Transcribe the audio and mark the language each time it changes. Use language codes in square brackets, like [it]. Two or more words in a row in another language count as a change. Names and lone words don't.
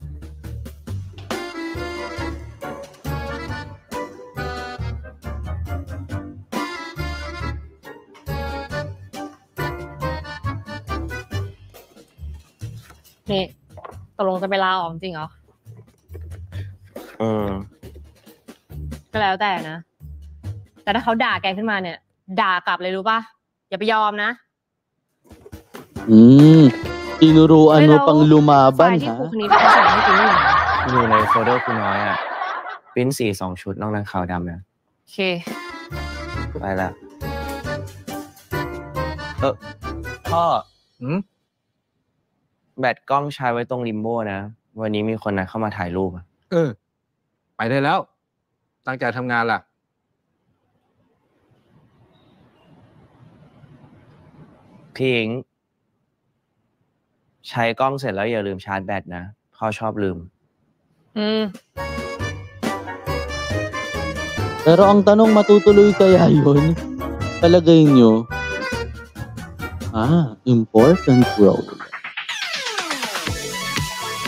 [th] นี่ตกลงจะไปลาออกจริงเหรอก็แล้วแต่นะแต่ถ้าเขาด่าแกขึ้นมาเนี่ยด่ากลับเลยรู้ป่ะอย่าไปยอมนะ [tl] tinuruan mo pang lumaban [th] ที่ครูคนนี้เป็นคนให้กินไม่หนา อยู่ในโฟลเดอร์คุณน้อยอ่ะปริ้นสี2 ชุดนอกนั้นขาวดำนะ โอเค ไปละพ่อแบตกล้องใช้ไว้ตรงริมโบ้นะวันนี้มีคนนัดเข้ามาถ่ายรูป ไปได้แล้วตั้งใจทำงานล่ะ พี่อิงใช้กล้องเสร็จแล้วอย่าลืมชาร์จแบตนะพ่อชอบลืม [tl] Pero ang tanong, matutuloy kaya yun? Palagay nyo? [en] Important role.